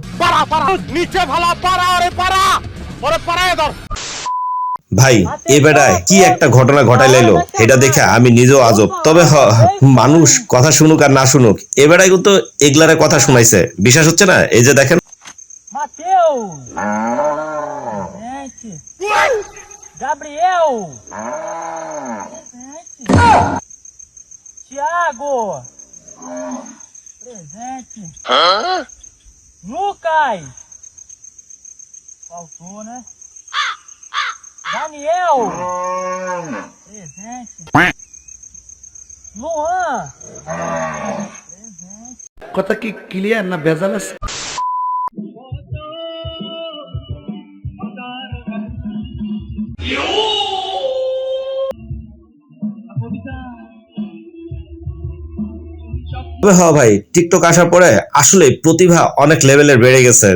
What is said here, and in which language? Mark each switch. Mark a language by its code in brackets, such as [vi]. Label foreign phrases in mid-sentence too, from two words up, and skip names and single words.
[bn] নিচে ভালো পারা, ওরে পারা, ওরে পারায় ধর। ভাই এই বেটায় কি একটা ঘটনা ঘটাই লাইলো, এটা দেখে আমি নিজেও আজব। তবে মানুষ কথা শুনুক আর না শুনুক, এ বেটায় কিন্তু এগলারে কথা শুনাইছে, বিশ্বাস হচ্ছে না? এই যে দেখেন, [pt] Mateus! Presente! Gabriel! Presente! Thiago! Presente! Lucas! Faltou, né? Daniel! Presente! Luan! Presente! [bn] কথা কি ক্লিয়ার না ভেজাল আছে? তবে ভাই টিকটক আসার পরে আসলে প্রতিভা অনেক লেভেলের বেড়ে গেছে।